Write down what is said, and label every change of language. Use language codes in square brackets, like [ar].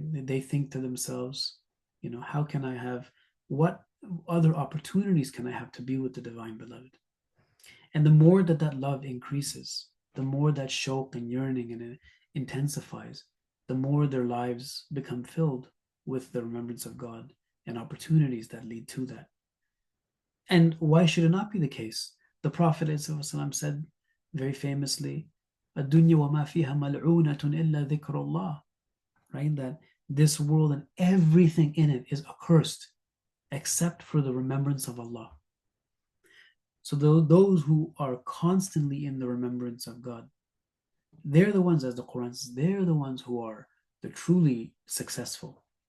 [en] They think to themselves, how can I have, what other opportunities can I have to be with the divine beloved? And the more that love increases, the more that shauq and yearning and it intensifies, the more their lives become filled with the remembrance of God and opportunities that lead to that. And why should it not be the case? The Prophet ﷺ said very famously, [ar] الدنيا وما فيها ملعونة إلا ذكر الله, [en] right? That this world and everything in it is accursed except for the remembrance of Allah. So those who are constantly in the remembrance of God, they're the ones, as the Quran says, they're the ones who are the truly successful.